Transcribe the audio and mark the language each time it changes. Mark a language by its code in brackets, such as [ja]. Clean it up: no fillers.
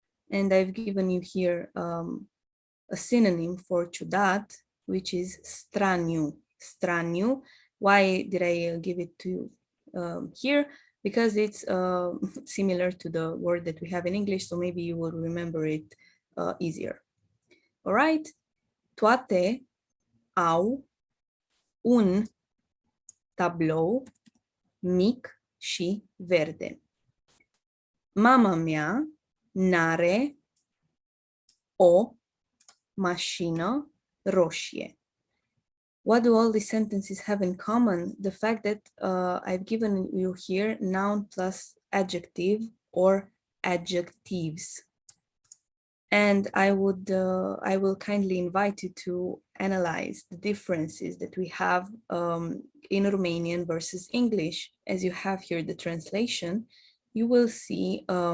[en] And I've given you here a synonym for ciudat, which is straniu. Straniu. Why did I give it to you here? Because it's similar to the word that we have in English, so maybe you will remember it easier. All right? [ro] Toate au un tablou mic și verde. Mama mea n-are o mașină roșie. [en] What do all these sentences have in common? The fact that I've given you here noun plus adjective or adjectives. And I will kindly invite you to analyze the differences that we have in Romanian versus English. As you have here the translation, you will see